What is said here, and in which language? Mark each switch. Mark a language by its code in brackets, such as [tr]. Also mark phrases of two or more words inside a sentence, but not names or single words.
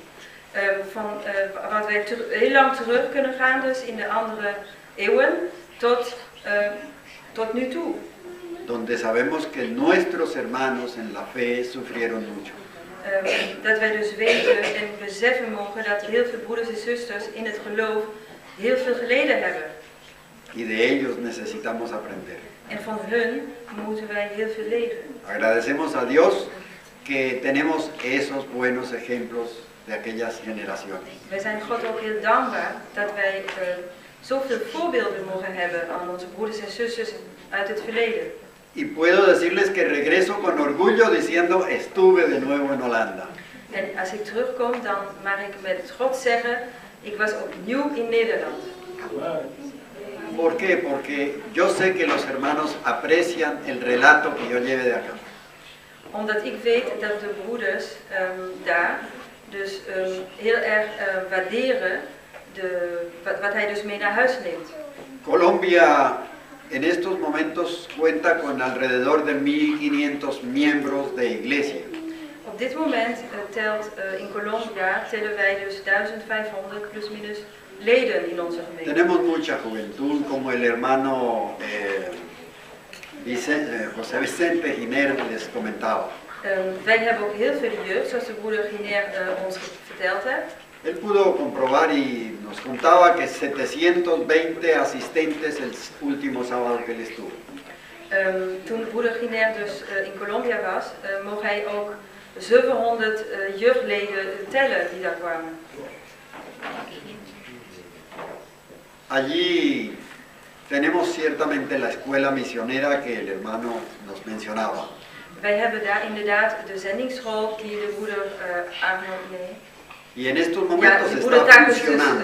[nl] Wat wij heel lang terug kunnen gaan, dus in de andere eeuwen, tot nu toe. [es] Donde sabemos que nuestros hermanos en la fe sufrieron mucho. [nl] Dat wij dus weten en beseffen mogen dat heel veel broeders en zusters in het geloof heel veel geleden hebben. [es] Y de ellos necesitamos aprender. [nl] En van hun moeten wij heel veel leren. [es] Agradecemos a Dios que tenemos esos buenos ejemplos de aquellas generaciones. [nl] Wij zijn God ook heel dankbaar dat wij zoveel voorbeelden mogen hebben aan onze broeders en zusters uit het verleden. [es] Y puedo decirles que regreso con orgullo diciendo estuve de nuevo en Holanda. [nl] En als ik terugkom, dan mag ik met trots zeggen, ik was opnieuw in Nederland. [es] ¿Por qué? Porque yo sé que los hermanos aprecian el relato que yo lleve de acá. [nl] Omdat ik weet dat de broeders daar dus heel erg waarderen wat hij dus mee naar huis neemt. [es] Colombia en estos momentos cuenta con alrededor de 1500 miembros de iglesia. [nl] Op dit moment in Colombia tellen wij dus 1500 plus minus leden in onze gemeente. [es] Tenemos mucha juventud, como el hermano José Vicente Giner les comentaba. [nl] Wij hebben ook heel veel jeugd, zoals de broeder Giner ons verteld heeft. [es] Él pudo comprobar y nos contaba que 720 asistentes el último sábado que él estuvo. [nl] Toen broeder Giner dus in Colombia was, mocht hij ook 700 jeugdleden tellen die daar kwamen. [es] Allí tenemos ciertamente la escuela misionera que el hermano nos mencionaba. [nl] Wij hebben daar inderdaad de zendingsschool die de broeder [es] Y en estos momentos está funcionando.